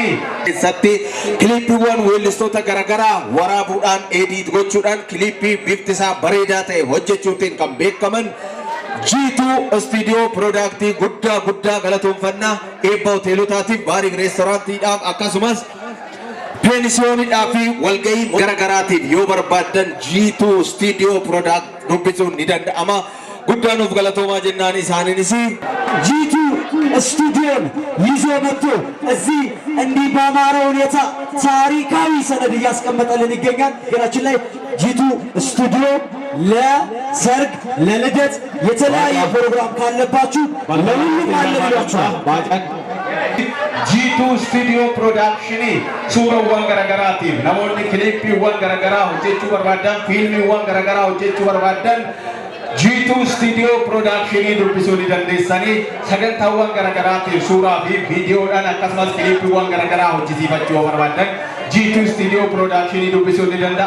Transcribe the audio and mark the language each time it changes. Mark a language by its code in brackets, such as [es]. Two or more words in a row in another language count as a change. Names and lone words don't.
[om] Satti kilipiiwwan weellistoota garaagaraa waraabuudhaan edit gochuudhaan kilipii bifti isaa bareedaa ta'e hojjechuutiin kan beekaman G2 Studio Production guddaa galatoomfannaa eebba hoteelotaatiif baarii reestooraantiidhaaf akkasumas pensiyoonidhaa fi walgahii garaagaraatiif yoo barbaadan G2 Studio Production dubbisuun ni danda'ama. Guddaanuuf galatoomaa jennaan isaaniinis [am] G2 ስቱዲዮን ይዞ መጥቶ እዚህ እንዲህ በአማረ ሁኔታ ታሪካዊ ሰነድ እያስቀመጠልን ይገኛል። ገራችን ላይ G2 ስቱዲዮ ለሰርግ ለልደት የተለያየ ፕሮግራም ካለባችሁ ለሁሉም አለ ብሏችኋል። [om] G2 Studio Production suurawwan garaagaraatiif namoonni kilipiiwwan garaagaraa hojjechuu barbaadan fiilmiiwwan garaagaraa hojjechuu barbaadan G2 Studio Production dubbisuu ni dandeessanii sagantaawwan garaagaraatiif suuraa fi viidiyoodhaan akkasumas kilipiiwwan garaagaraa hojjisiifachuu barbaadan G2 Studio Production dubbisuu ni dandeessu.